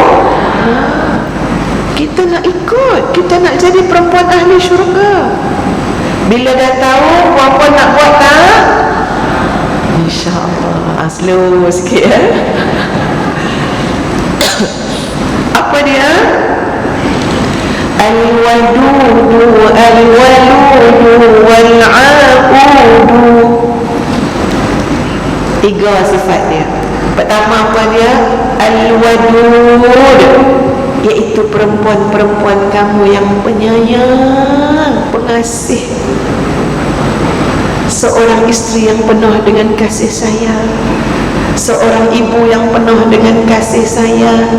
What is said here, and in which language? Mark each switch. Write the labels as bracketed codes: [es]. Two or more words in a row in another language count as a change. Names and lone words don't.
[ms] Kita nak ikut, kita nak jadi perempuan ahli syurga. Bila dah tahu, puan-puan nak buat tak? [ar] ما شاء الله. [ms] Slow sikit ya. Apa dia? [ar] الودود الولود والعؤود. [ms] 3 sifat dia. Pertama apa dia? Al-wadud, iaitu perempuan-perempuan kamu yang penyayang, pengasih. Seorang isteri yang penuh dengan kasih sayang, seorang ibu yang penuh dengan kasih sayang.